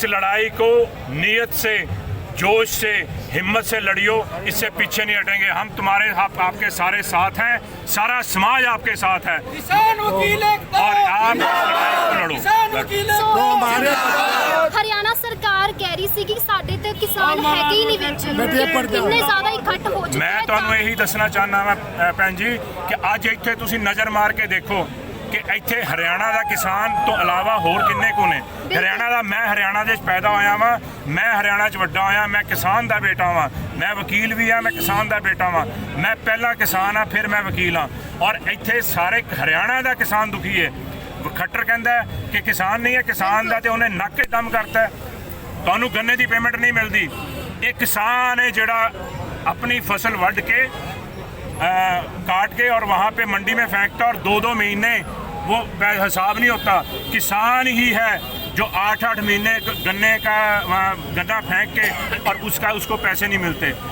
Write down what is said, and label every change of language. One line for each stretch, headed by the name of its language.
Hindi: इस लड़ाई को नियत से, जोश से, हिम्मत से लड़ियो, इससे पीछे नहीं हटेंगे। हम तुम्हारे आपके सारे साथ हैं, सारा समाज आपके साथ है, किसान वकील एकता, और आप इस लड़ाई को लड़ो। किसान वकील एकता।
Punjabi: हरियाणा सरकार कह रही सी कि साडे ते किसान है ही नहीं विच, इन्ने ज्यादा इकट्ठ हो चुके मैं हैं। ਤੁਹਾਨੂੰ ਇਹੀ ਦੱਸਣਾ ਚਾਹੁੰਦਾ ਮੈਂ ਭੈਣ ਜੀ ਕਿ ਅੱਜ ਇੱਥੇ ਤੁਸੀਂ ਨਜ਼ਰ ਮਾਰ ਕੇ ਦੇਖੋ ਕਿ ਇੱਥੇ ਹਰਿਆਣਾ ਦਾ ਕਿਸਾਨ ਤੋਂ ਇਲਾਵਾ ਹੋਰ ਕਿੰਨੇ ਕੁ ਨੇ। ਹਰਿਆਣਾ ਦਾ, ਮੈਂ ਹਰਿਆਣਾ ਦੇ ਵਿੱਚ ਪੈਦਾ ਹੋਇਆ ਵਾਂ, ਮੈਂ ਹਰਿਆਣਾ 'ਚ ਵੱਡਾ ਹੋਇਆ, ਮੈਂ ਕਿਸਾਨ ਦਾ ਬੇਟਾ ਵਾਂ, ਮੈਂ ਵਕੀਲ ਵੀ ਆ, ਮੈਂ ਕਿਸਾਨ ਦਾ ਬੇਟਾ ਵਾਂ, ਮੈਂ ਪਹਿਲਾਂ ਕਿਸਾਨ ਆ ਫਿਰ ਮੈਂ ਵਕੀਲ ਆ, ਔਰ ਇੱਥੇ ਸਾਰੇ ਹਰਿਆਣਾ ਦਾ ਕਿਸਾਨ ਦੁਖੀ ਹੈ। ਖੱਟਰ ਕਹਿੰਦਾ ਕਿ ਕਿਸਾਨ ਨਹੀਂ ਹੈ, ਕਿਸਾਨ ਦਾ ਤੇ ਉਹਨੇ ਨੱਕ 'ਚ ਦਮ ਕਰਤਾ, ਤੁਹਾਨੂੰ ਗੰਨੇ ਦੀ ਪੇਮੈਂਟ ਨਹੀਂ ਮਿਲਦੀ। ਇਹ ਕਿਸਾਨ ਹੈ ਜਿਹੜਾ
Hindi: अपनी फसल वढ़ के काट के और वहाँ पे मंडी में फेंकता, और 2-2 महीने वो हिसाब नहीं होता। किसान ही है जो 8-8 महीने गन्ने का गन्ना फेंक के और उसको पैसे नहीं मिलते।